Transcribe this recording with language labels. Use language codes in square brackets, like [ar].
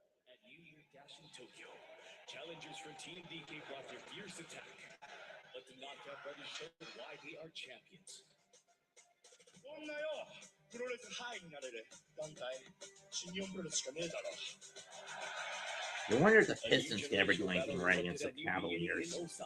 [en] At New Year Dash in Tokyo, challengers from Team DK brought their fierce attack. Let the knockout brothers show why they are champions. [ja] そんなよ、プロレスハイになれる団体、新日本プロレスしかねえだろ。 [en] You wonder if the Pistons could ever do anything right against the Cavaliers.